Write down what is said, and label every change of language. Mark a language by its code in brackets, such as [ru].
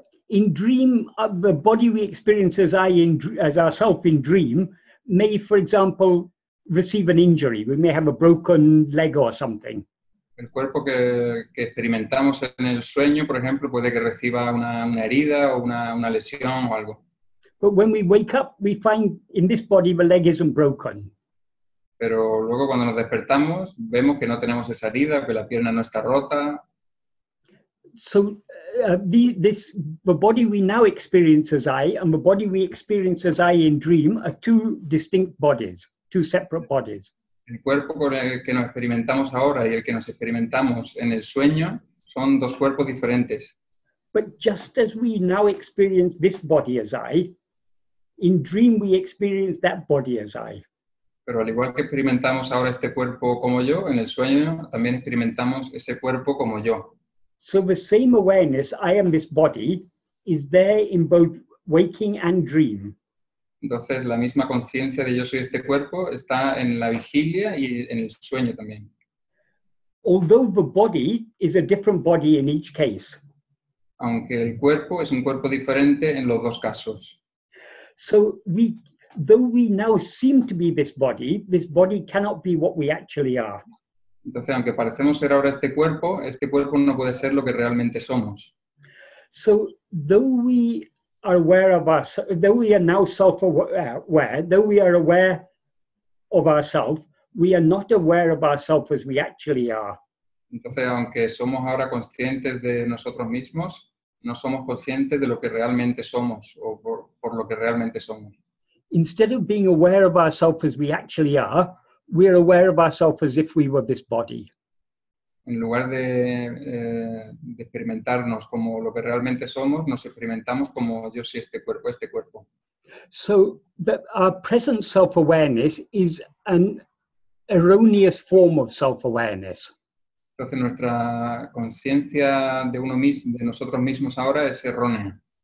[en] In dream, the body we experience as ourself in dream may, for example, receive an injury. We may have a broken leg or something. [es] El cuerpo que experimentamos en el sueño, por ejemplo, puede que reciba una herida o una lesión o algo. [en] But when we wake up, we find in this body the leg isn't broken. [es] Pero luego cuando nos despertamos, vemos que no tenemos esa herida, que la pierna no está rota. [en] So the body we now experience as I and the body we experience as I in dream are two distinct bodies, two separate bodies. [es] El cuerpo con el que nos experimentamos ahora y el que nos experimentamos en el sueño son dos cuerpos diferentes. [en] But just as we now experience this body as I, in dream we experience that body as I. [es] Pero al igual que experimentamos ahora este cuerpo como yo, en el sueño también experimentamos ese cuerpo como yo. [en] So the same awareness, I am this body, is there in both waking and dream. [es] Entonces la misma conciencia de yo soy este cuerpo está en la vigilia y en el sueño también. [en] Although the body is a different body in each case. [es] Aunque el cuerpo es un cuerpo diferente en los dos casos. [en] So though we now seem to be this body cannot be what we actually are. [es] Entonces, aunque parecemos ser ahora este cuerpo no puede ser lo que realmente somos. [en] So though we are aware of though we are now self-aware, though we are aware of ourselves, we are not aware of ourselves as we actually are. [es] Entonces, aunque somos ahora conscientes de nosotros mismos, no somos conscientes de lo que realmente somos o por lo que realmente somos. [en] Instead of being aware of ourselves as we actually are, we are aware of ourselves as if we were this body. [es] En lugar de experimentarnos como lo que realmente somos, nos experimentamos como yo soy este cuerpo. [en] So our present self-awareness is an erroneous form of self-awareness. [es] Entonces nuestra conciencia de nosotros mismos ahora es errónea.